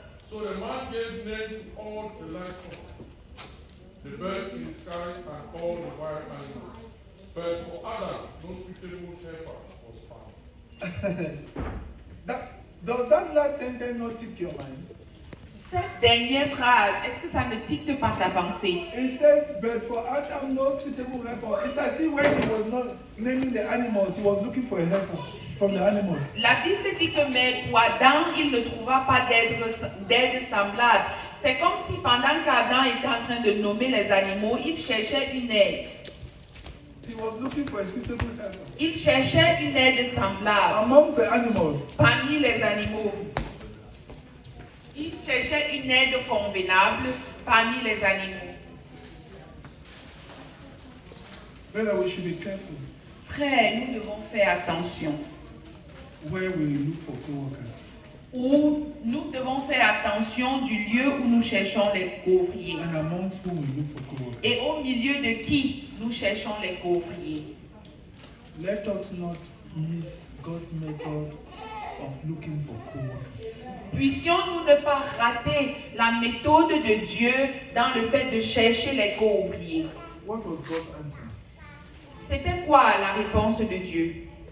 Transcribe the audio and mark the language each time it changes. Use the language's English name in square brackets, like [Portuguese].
[English] 20. so the man gave names to all the livestock, the birds in the sky, and all the wild animals. But for Adam, no suitable helper was found. Does that last sentence not tick your mind? [French] Cette dernière phrase, est-ce que ça ne dicte pas ta pensée? [English] It says, but for Adam, no suitable helper. It's as if when he was not naming the animals, he was looking for a helper from the animals. [French] La Bible dit que mais pour Adam, il ne trouva pas d'aide semblable. C'est comme si pendant qu'Adam était en train de nommer les animaux, il cherchait une aide. [English] He was looking for a suitable helper. [French] Il cherchait une aide semblable [English] Amongst the animals. [French] parmi les animaux. Il cherchait une aide convenable parmi les animaux. [English] Brother, we should be careful [French] Frère, nous devons faire attention. [English] where we look for co-workers. [French] Où nous devons faire attention du lieu où nous cherchons les ouvriers. [English] And amongst whom we look for co-workers. [French] Et au milieu de qui nous cherchons les ouvriers. [English] Let us not miss God's method of looking for co-workers. [French] Puissions-nous ne pas rater la méthode de Dieu dans le fait de chercher les co-ouvriers. [English] What was God's answer? [French] C'était quoi la réponse de Dieu?